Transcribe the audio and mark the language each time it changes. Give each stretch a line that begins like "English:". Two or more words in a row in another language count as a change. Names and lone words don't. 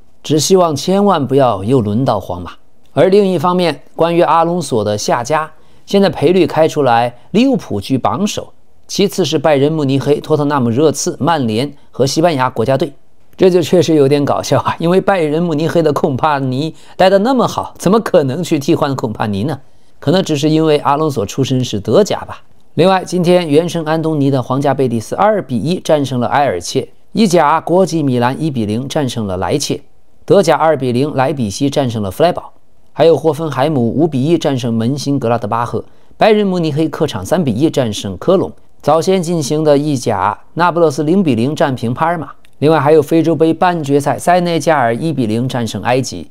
Chinese: 只希望千萬不要又輪到皇馬。而另一方面，關於阿隆索的下家，現在賠率開出來，利物浦居榜首，其次是拜仁慕尼黑、托特納姆熱刺、曼聯和西班牙國家隊。這就確實有點搞笑啊，因為拜仁慕尼黑的孔帕尼待得那麼好，怎麼可能去替換孔帕尼呢？可能只是因為阿隆索出身是德甲吧。另外，今天原生安東尼的皇家贝蒂斯2比1戰勝了埃爾切，意甲國際米蘭1比0戰勝了萊切，德甲2比0萊比錫戰勝了弗萊堡，還有霍芬海姆5比1戰勝門興格拉德巴赫，拜仁慕尼黑客場3比1戰勝科隆， 早先進行的意甲，那不勒斯0-0戰平帕爾馬。另外還有非洲杯半決賽，塞內加爾1-0戰勝埃及。